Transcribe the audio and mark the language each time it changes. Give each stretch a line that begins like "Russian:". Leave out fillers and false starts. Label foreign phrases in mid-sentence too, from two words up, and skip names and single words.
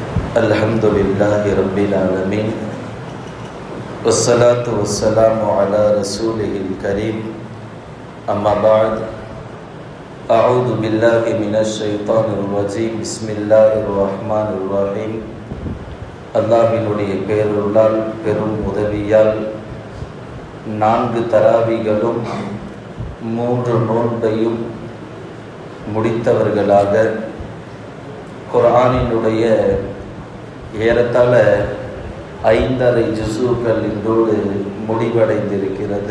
Arabic: الحمد لله رب العالمين والصلاة والسلام على رسوله الكريم أما بعد أعوذ بالله من الشيطان الرجيم بسم الله الرحمن الرحيم
Tamil: அல்லாஹ்வினுடைய பேரருளால் பெரும் உதவியால் 4 தராவிகளும் 3 நோன்பையும் முடித்தவர்களாக குர்ஆனினுடைய ஏறத்தாழ 5.5 ஜுஸூக்கள் இன்றோடு முடிவடைந்திருக்கிறது.